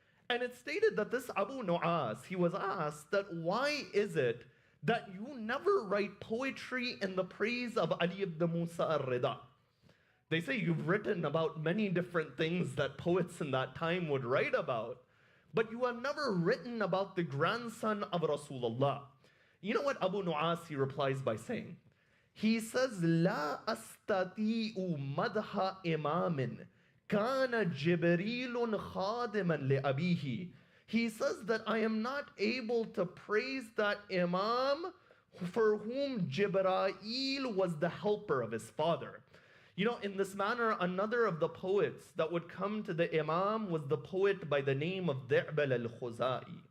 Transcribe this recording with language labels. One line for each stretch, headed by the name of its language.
English: And it's stated that this Abu Nu'as, he was asked that why is it that you never write poetry in the praise of Ali ibn Musa al-Ridha? They say you've written about many different things that poets in that time would write about, but you have never written about the grandson of Rasulullah. You know what Abu Nu'as, he replies by saying? He says,
Arabic: لا أستطيع مدح إمام كان جبريل خادما لأبيه.
English: He says that I am not able to praise that Imam for whom Jibreel was the helper of his father. You know, in this manner, another of the poets that would come to the Imam was the poet by the name of Di'bal al-Khuzai.